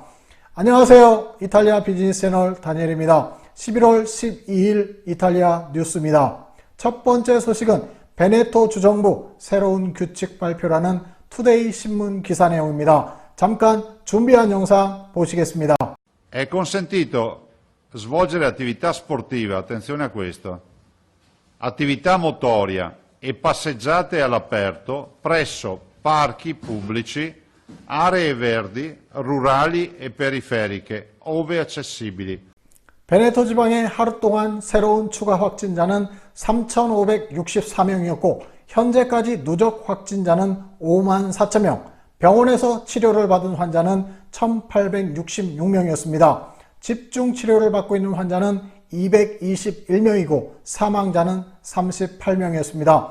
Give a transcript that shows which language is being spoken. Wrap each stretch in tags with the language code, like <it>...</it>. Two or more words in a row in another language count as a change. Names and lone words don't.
<ko>안녕하세요. 이탈리아 비즈니스 채널 다니엘입니다. 11월 12일 이탈리아 뉴스입니다. 첫 번째 소식은 베네토 주정부 새로운 규칙 발표라는 투데이 신문 기사 내용입니다. 잠깐 준비한 영상 보시겠습니다.</ko> <it>È consentito svolgere attività sportiva, attenzione a questo, attività motoria e passeggiate all'aperto presso parchi pubblici, aree verdi, rurali e periferiche, ove accessibili.</it> <ko>베네토 지방의 하루 동안 새로운 추가 확진자는 3,564명이었고 현재까지 누적 확진자는 5만 4천명, 병원에서 치료를 받은 환자는 1,866명이었습니다. 집중 치료를 받고 있는 환자는 221명이고 사망자는 38명이었습니다.</ko>